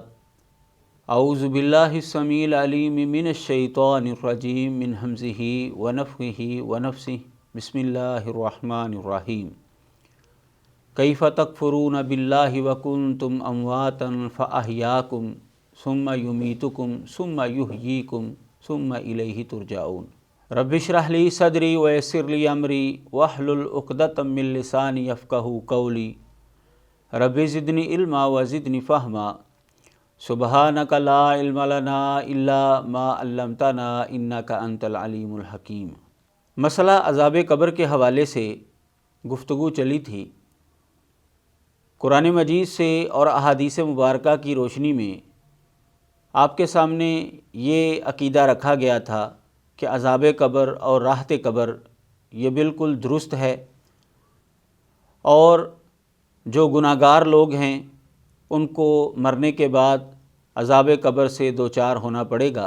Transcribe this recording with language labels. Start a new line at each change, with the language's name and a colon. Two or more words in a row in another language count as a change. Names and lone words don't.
Arabic: أعوذ بالله السميع العليم من الشيطان الرجيم، من همزه ونفخه ونفثه، بسم الله الرحمن الرحيم. كيف تكفرون بالله وكنتم أمواتا فأحياكم ثم يميتكم ثم يحييكم ثم إليه ترجعون. رب اشرح لي صدري ويسر لي أمري واحلل عقدة من لساني يفقهوا قولي. رب زدني علما وزدني فهما. سبحانك لا علم لنا إلا ما علمتنا إنك أنت العليم الحكيم.
Urdu: مسئلہ عذاب قبر کے حوالے سے گفتگو چلی تھی. قرآن مجید سے اور احادیث مبارکہ کی روشنی میں آپ کے سامنے یہ عقیدہ رکھا گیا تھا کہ عذاب قبر اور راحت قبر یہ بالکل درست ہے، اور جو گناہگار لوگ ہیں ان کو مرنے کے بعد عذاب قبر سے دوچار ہونا پڑے گا.